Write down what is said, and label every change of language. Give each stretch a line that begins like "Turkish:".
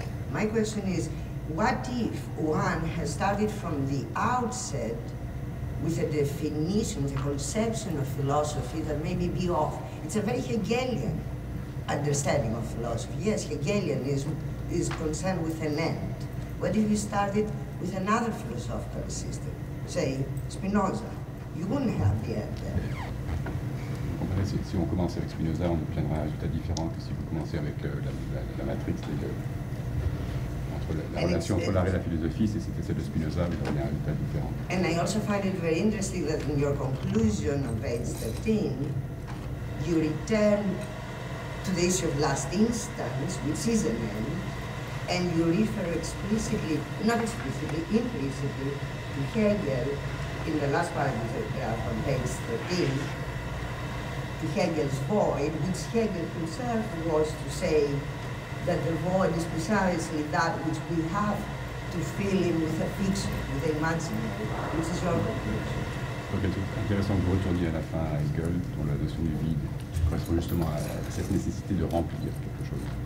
English: My question is, what if one has started from the outset with a definition, a conception of philosophy that maybe be off? It's a very Hegelian understanding of philosophy. Yes, Hegelianism is concerned with an end. What if you started with another philosophical system, say Spinoza? You wouldn't have the end there.
French: Si on commence avec Spinoza, on obtiendra un résultat différent que si vous commencez avec la matrice entre la relation entre l'art et la philosophie, si c'était celle de Spinoza, vous auriez un résultat différent.
English: And I also find it very interesting that in your conclusion on page 13, you return to the issue of last instance, which is an end, and you refer explicitly, not explicitly, implicitly, to Hegel in the last paragraph on page 13, to Hegel's void, which Hegel himself was to say that the void is precisely that which we have to fill in with a fiction, with an imaginary, which is your conclusion.
French: Donc c'est intéressant que vous retourniez à la fin à Hegel, dont la notion du vide correspond justement à cette nécessité de remplir quelque chose.